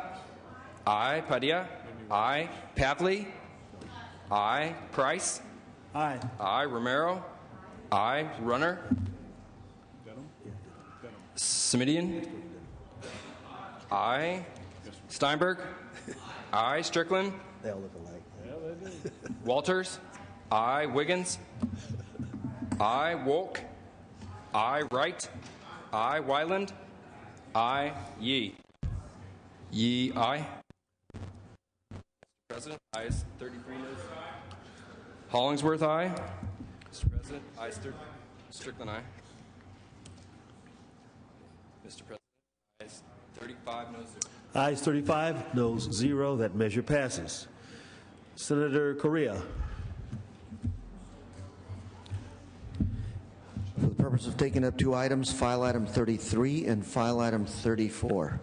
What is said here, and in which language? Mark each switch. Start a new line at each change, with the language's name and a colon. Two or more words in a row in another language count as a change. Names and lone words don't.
English: Aye. Padilla? Aye. Papley? Aye. Price? Aye. Aye. Romero? Aye. Runner? Smidian? Aye. Steinberg? Aye. Strickland? They all look alike. Walters? Aye. Wiggins? Aye. Wolk? Aye. Wright? Aye. Wyland? Aye. Yee? Yee, aye. Mr. President, ayes 33, noes. Hollingsworth, aye. Mr. President, ayes Strickland, aye. Mr. President, ayes 35, noes 0. Ayes 35, noes 0. That measure passes. Senator Correa. For the purpose of taking up two items, file item 33 and file item 34.